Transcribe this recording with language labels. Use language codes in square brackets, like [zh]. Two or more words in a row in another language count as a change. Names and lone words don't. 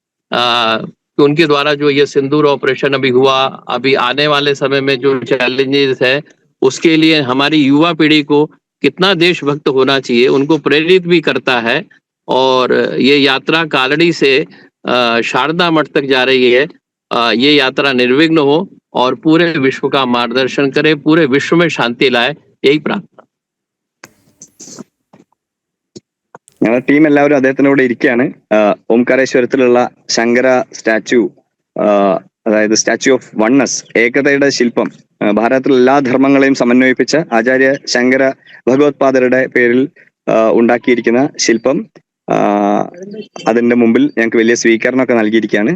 [hi] उनके द्वारा जो ये सिंदूर ऑपरेशन अभी हुआ, अभी आने वाले समय में जो चैलेंजेस है, उसके लिए हमारी युवा पीढ़ी को कितना देशभक्त होना चाहिए उनको प्रेरित भी करता है। और ये यात्रा कालड़ी से शारदा मठ तक जा रही है। ये यात्रा निर्विघ्न हो और पूरे विश्व का मार्गदर्शन करे, पूरे विश्व में शांति लाए, यही प्रार्थना। [ml] ഞങ്ങളുടെ ടീം എല്ലാവരും അദ്ദേഹത്തിനോട് ഇരിക്കുകയാണ്. ഓംകാരേശ്വരത്തിലുള്ള ശങ്കര സ്റ്റാച്യു, അതായത് സ്റ്റാച്യു ഓഫ് വണ്ണസ്, ഏകതയുടെ ശില്പം, ഭാരതത്തിലെ എല്ലാ ധർമ്മങ്ങളെയും സമന്വയിപ്പിച്ച ആചാര്യ ശങ്കര ഭഗവത്പാദരുടെ പേരിൽ ഉണ്ടാക്കിയിരിക്കുന്ന ശില്പം, അതിന്റെ മുമ്പിൽ ഞങ്ങൾക്ക് വലിയ സ്വീകരണമൊക്കെ നൽകിയിരിക്കുകയാണ്.